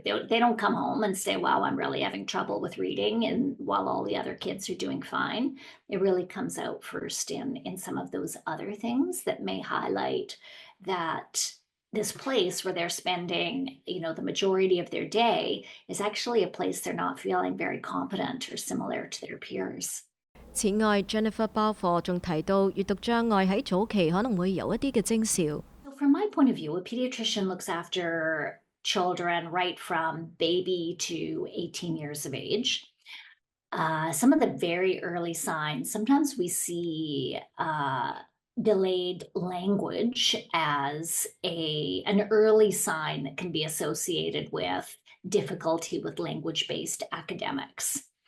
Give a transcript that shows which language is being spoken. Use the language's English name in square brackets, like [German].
[English] They don't come home and say, wow, I'm really having trouble with reading, and while all the other kids are doing fine. It really comes out first in some of those other things that may highlight that this place where they're spending, the majority of their day is actually a place they're not feeling very competent or similar to their peers. [Cantonese] 此外 ，Jennifer Balfour 仲提到，閱讀障礙喺早期可能會有一啲嘅徵兆。 [English] From my point of view, a pediatrician looks after children right from baby to 18 years of age. Some of the very early signs, sometimes we see delayed language as an early sign that can be associated with difficulty with language-based academics.